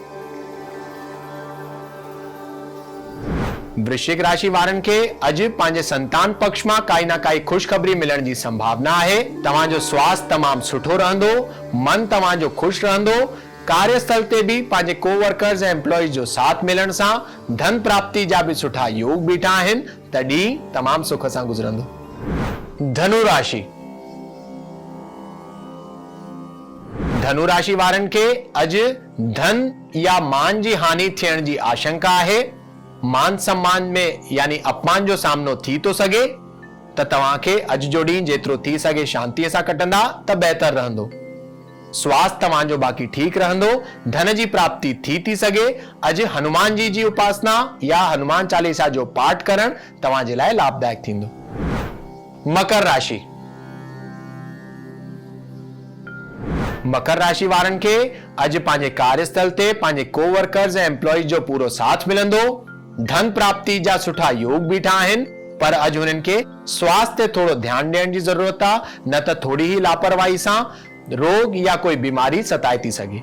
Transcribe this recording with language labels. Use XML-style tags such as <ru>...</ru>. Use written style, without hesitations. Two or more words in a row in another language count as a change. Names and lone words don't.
<sd>वृश्चिक राशि वारनि खे अॼु पंहिंजे संतान पक्ष मां काई न काई ख़ुशख़बरी मिलण जी संभावना आहे। तव्हांजो स्वास्थ्य तमामु सुठो रहंदो। मन तव्हांजो ख़ुशि रहंदो। कार्यस्थल ते भी पंहिंजे कोवर्कर्स ऐं एम्प्लॉइज जो साथ मिलण सां धन प्राप्ति जा भी सुठा योग बीठा आहिनि, त ॾींहुं तमामु सुख सां गुज़रंदो। धनु राशि। धनु राशि वारनि खे अॼु धन या मान जी हानि थियण जी आशंका आहे। मान सम्मान में यानी अपमान जो सामनो थी तो सघे, त तव्हांखे अॼु जो ॾींहुं जेतिरो थी सघे शांतीअ सां कटंदा त बहितर रहंदो। स्वास्थ्य तव्हांजो बाक़ी ठीकु रहंदो। धन जी प्राप्ति थी सघे। अॼु हनुमान जी उपासना या हनुमान चालीसा जो पाठ करण तव्हांजे लाइ लाभदायक थींदो। मकर राशि। मकर राशि वारनि खे अॼु पंहिंजे कार्यस्थल ते पंहिंजे कोवर्कर्स ऐं एम्प्लॉइज जो पूरो साथ मिलंदो। धन प्राप्ति जा सुठा योग बीठा आहिनि, पर अॼु हुननि खे स्वास्थ्य ते थोरो ध्यान ॾियण जी ज़रूरत आहे, न त थोड़ी ही लापरवाही सां रोग या कोई बीमारी सताए थी सघे।</sd>